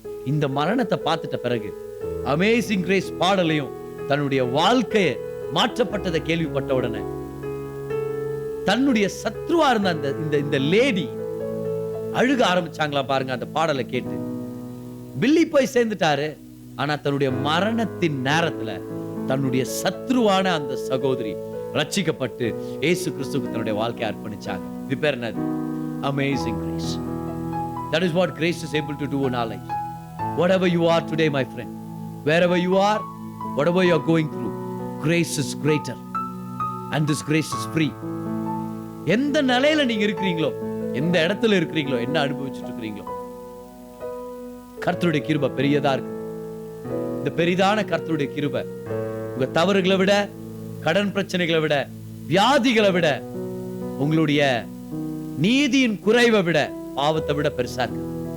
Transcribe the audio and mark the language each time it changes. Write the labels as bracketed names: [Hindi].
[Tamil] இந்த மரணத்தை பார்த்துட்ட பிறகு [English] amazing grace [Tamil] பாடலையும் தன்னுடைய வாழ்க்கையை மாற்றப்பட்டதை கேள்விப்பட்ட உடனே தன்னுடைய சத்ருவா இருந்த இந்த லேடி அழுக ஆரம்பிச்சாங்களா பாருங்க அந்த பாடலை கேட்டு. பில்லி போய் சேர்ந்துட்டாரு. ஆனா தன்னுடைய மரணத்தின் நேரத்துல தன்னுடைய சத்ருவான அந்த சகோதரி ரட்சிக்கப்பட்டு இயேசு கிறிஸ்துவுக்கு தன்னுடைய வாழ்க்கையை அர்ப்பணிச்சாங்க. இது பேர் என்னது? [English] Amazing grace. That is what grace is able to do in our lives. Whatever you are today, my friend, wherever you are, whatever you are going through, grace is greater and this grace is free. [Tamil] எந்த நிலையில நீங்க இருக்கிறீங்களோ, எந்த இடத்துல இருக்கிறீங்களோ, என்ன அனுபவிச்சுட்டு இருக்கிறீங்களோ, கர்த்தருடைய கிருபை பெரியதா இருக்கு. இந்த பெரிதான கர்த்தருடைய கிருபை உங்க தவறுகளை விட, கடன் பிரச்சனைகளை விட, வியாதிகளை விட, உங்களுடைய நீதியின் குறைவை விட, பாவத்தை விட பெருசா இருக்கு.